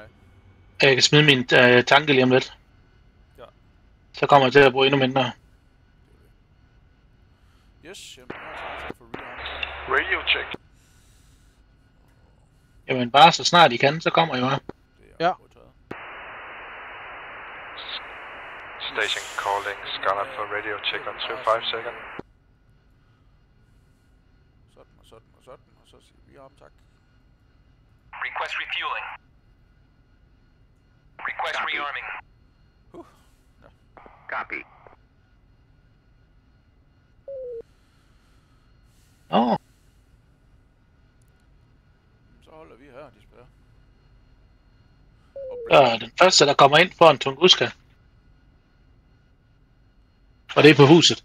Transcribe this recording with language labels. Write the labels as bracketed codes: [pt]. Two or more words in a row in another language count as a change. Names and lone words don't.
[da] Jeg kan smide min tanke lige om lidt. Ja. Så kommer jeg til at bruge endnu mindre. Yes, jamen, jeg er klar til at få rearm. [en] Radio check. [da] Jamen bare så snart I kan, så kommer I bare. Ja. [en] Station calling Scarlet for radio check on 25 seconds. [da] Sådan, og så siger vi op, tak. [en] Request refueling. Request rearming. Copy. [da] Så holder vi her, de spørger. Og den første, der kommer ind, får en Tunguska. Og det er på huset.